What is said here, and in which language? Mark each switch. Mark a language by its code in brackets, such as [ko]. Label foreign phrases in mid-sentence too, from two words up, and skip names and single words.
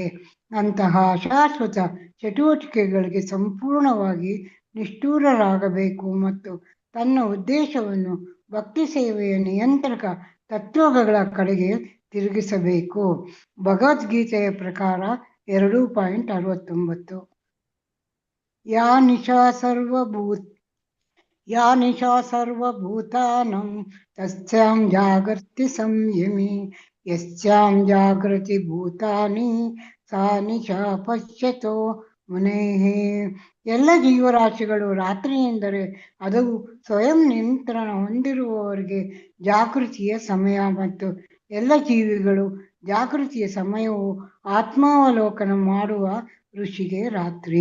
[kn] ಅಂತಹ ಶಾಶ್ವತ ಚಟುವಟಿಕೆಗಳಿಗೆ ಸಂಪೂರ್ಣವಾಗಿ ನಿಷ್ಠುರರಾಗಬೇಕು ಮತ್ತು ತನ್ನ ಉದ್ದೇಶವನ್ನು ಭಕ್ತಿ ಸೇವೆಯ ನಿಯಂತ್ರಕ ತತ್ವಗಳ ಕಡೆಗೆ ತಿರುಗಿಸಬೇಕು. ಭಗವದ್ಗೀತೆಯ ಪ್ರಕಾರ [sa] 2.69 ಯಾ ನಿಶಾ ಸರ್ವಭೂತಾನಾಂ ತಸ್ಯಾಂ ಜಾಗರ್ತಿ ಸಂಯಮಿ ಯಸ್ಯಾಂ ಜಾಗೃತಿ ಭೂತಾನಿ ಸಾ ನಿಶಾ ಪಶ್ಯತೋ ಮುನೇಃ. [kn] ಎಲ್ಲ ಜೀವರಾಶಿಗಳು ರಾತ್ರಿ ಎಂದರೆ ಅದು ಸ್ವಯಂ ನಿಯಂತ್ರಣ ಹೊಂದಿರುವವರಿಗೆ ಜಾಗೃತಿಯ ಸಮಯ ಮತ್ತು ಎಲ್ಲ ಜೀವಿಗಳು ಜಾಗೃತಿಯ ಸಮಯವು ಆತ್ಮಾವಲೋಕನ ಮಾಡುವ ಋಷಿಗೆ ರಾತ್ರಿ.